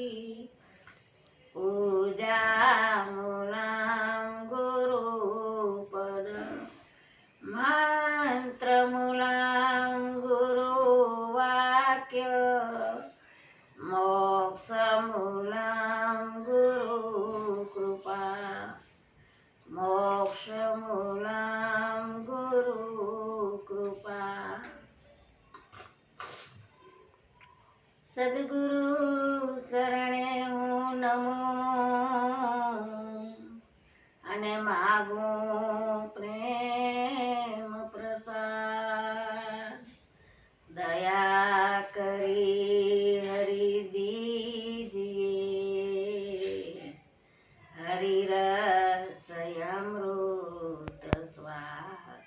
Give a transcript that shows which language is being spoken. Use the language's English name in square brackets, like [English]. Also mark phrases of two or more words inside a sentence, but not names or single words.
[Sanskrit] पूजामूलं गुरुपद मंत्रमूलं गुरुवाक्य मोक्षमूलं गुरुकृपा मोक्षमूलं गुरुकृपा। सद्गुरु शरणे [Gujarati] હું નમું અને માગું પ્રેમ પ્રસાદ। દયા કરી હરિ દીજીએ હરિ રસ અમૃત સ્વાદ।